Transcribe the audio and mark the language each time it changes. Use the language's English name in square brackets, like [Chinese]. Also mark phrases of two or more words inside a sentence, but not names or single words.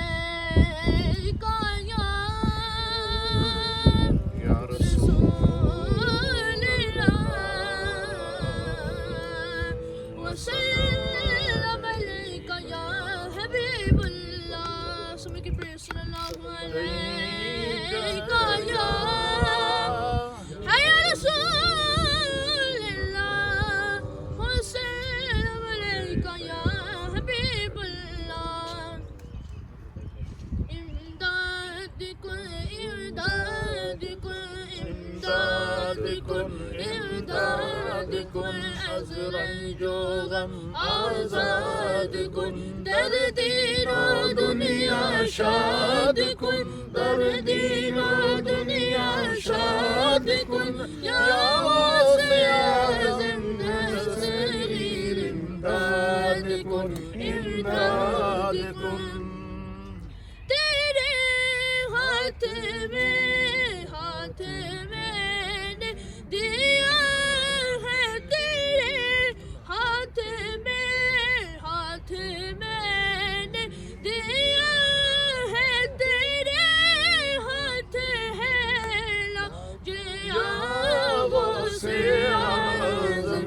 [Arabic] یا رسول اللہ وسلم علیکہ یا حبیب اللہ. [English] Somebody can pray [Arabic] صلی اللہ علیہ یا رسول اللہ وسلم علیکہ یا حبیب اللہ. [Persian] امداد کن امداد کن امداد کن امداد کن از رنج و غم آزاد کن. در دین و دنیا شاد کن، در دین و دنیا شاد کن. یا غوث اعظم نصیر امداد کن امداد کن. [Urdu] تیرے ہاتھ میں نے دیا ہے، تیرے ہاتھ میں نے دیا ہے، تیرے ہاتھ ہے لاجیا غوث اعظم